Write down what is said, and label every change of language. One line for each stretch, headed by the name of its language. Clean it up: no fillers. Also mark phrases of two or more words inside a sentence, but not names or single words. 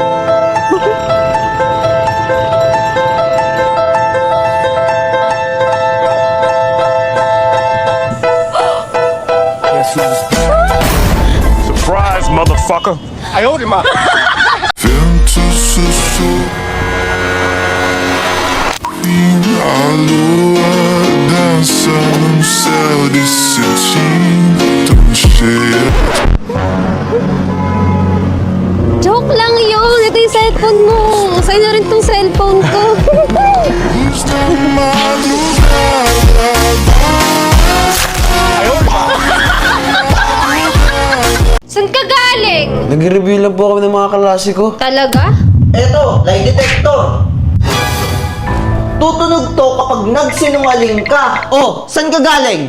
English: Surprise, motherfucker.
Portuguese: Vento sussurra e a lua dança no céu de cetim tão cheia.
Filipino: Joke lang yun. Ito yung cellphone mo. Sa'yo na rin tong cellphone ko.
Portuguese: Luz da madrugada.
Filipino: Saan ka galing? Nag-review lang po kami ng mga klase ko. Talaga? Eto,
English: lie detector.
Filipino: Tutunog to kapag nagsinungaling ka. Oh, saan ka galing?